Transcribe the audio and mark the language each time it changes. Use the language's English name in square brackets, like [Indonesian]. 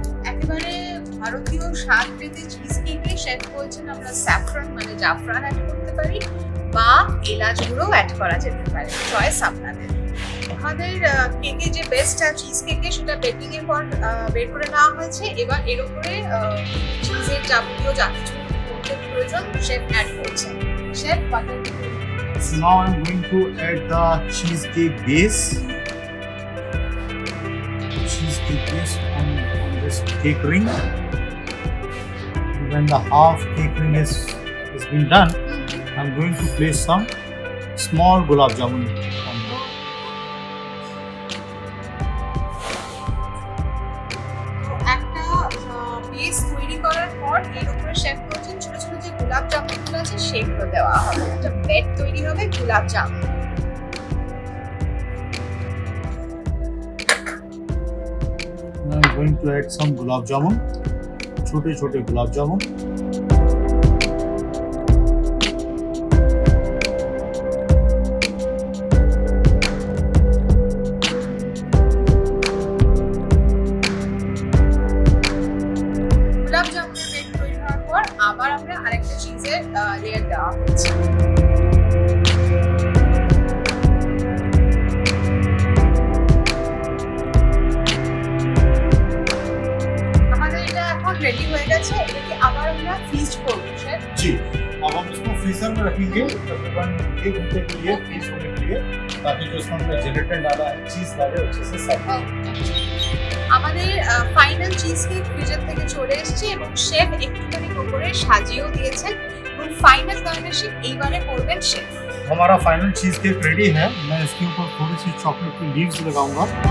[Bangla] একেবারে ভারতীয় স্বাদ পেতে চিজ কেকে শেফ বলছেন আমরা স্যাফরন মানে জাফরান অ্যাড করতে পারি বা এলাচ গুঁড়ো অ্যাড করা যেতে পারে, চয়েস আপনাদের। আমাদের কেকে যে বেস্ট চিজ কেকে সেটা বেকিং এর পর বের করে নেওয়া হয়েছে। এবার এর উপরে চিজের যাবতীয় যা কিছু করতে প্রয়োজন শেফ অ্যাড করছেন। Chef butter [English] So now I'm going to add the cheesecake base. Cheesecake base on this cake ring. And when the half cake ring is been done, I'm going to place some small gulab jamun on it. [Bangla] একটা base তৈরি করার পর এর উপরে chef করছেন ছোট ছোট যে গোলাপ জামুনগুলো আছে সেগুলো দেওয়া হবে। একটা বেড তৈরি হবে গোলাপ jamun. [English] Now I'm going to add some gulab jamun, छोटे छोटे gulab jamun. [Bangla] গোলাপ জামুনের বেড তৈরি হওয়ার পর আবার আমরা আরেকটা চিজের লেয়ার দেওয়া হচ্ছে। আমাদের এটা এখন রেডি হয়ে गया এটাকে আবার আমরা ফ্রিজ করব শেফ। [Hindi] जी, अब हम इसको फ्रीजर में रखेंगे तकरीबन 1 घंटे के लिए फ्रीज होने के लिए, ताकि जो इसमें हमने जेलेटिन डाला है चीज डाले अच्छे से सेट हो। [Bangla] আমাদের ফাইনাল চিজ কেক ফ্রিজার থেকে চলে এসেছে এবং শেফ একটুখানি উপরে সাজিয়েও দিয়েছেন এবং ফাইনাল গার্নিশিং এইবারে করবেন শেফ। [Hindi] हमारा फाइनल चीज केक रेडी है। मैं इसके ऊपर थोड़ी सी चॉकलेट की लीव्स लगाऊंगा।